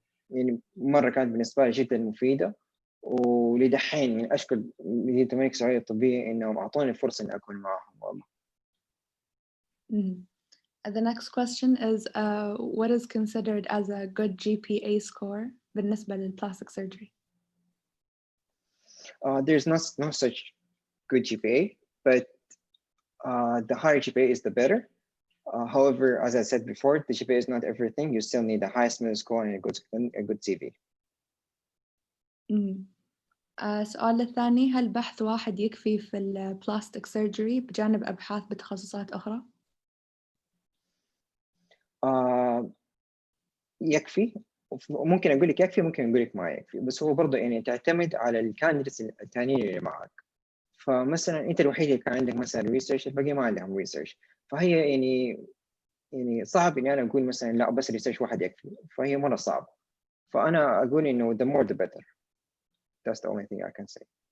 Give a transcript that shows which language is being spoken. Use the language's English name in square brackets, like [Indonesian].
[Arabic] يعني مرة كانت بالنسبة لي جدا مفيدة، ولدحين من أشكر مدينة الملك سعود الطبية إنهم أعطوني الفرصة إني أكون معهم والله. [English] The next question is, what is considered as a good GPA score بالنسبة للplastic surgery? There's no such good GPA, but the higher GPA is the better. However, as I said before, the GPA is not everything. You still need the highest middle score and a good CV. [Arabic] السؤال الثاني: هل بحث واحد يكفي في البلاستيك سيرجري بجانب أبحاث بتخصصات أخرى؟ يكفي. ممكن أقول لك يكفي، ممكن أقول لك ما يكفي، بس هو برضه يعني تعتمد على الكانديديتس الثانيين اللي معك. فمثلا أنت الوحيد اللي كان عندك مثلا ريسيرش، الباقي ما عندهم ريسيرش، فهي يعني صعب إني أنا أقول مثلا لا بس ريسيرش واحد يكفي، فهي مرة صعبة. فأنا أقول إنه [English] the more the better. That's the only thing I can say.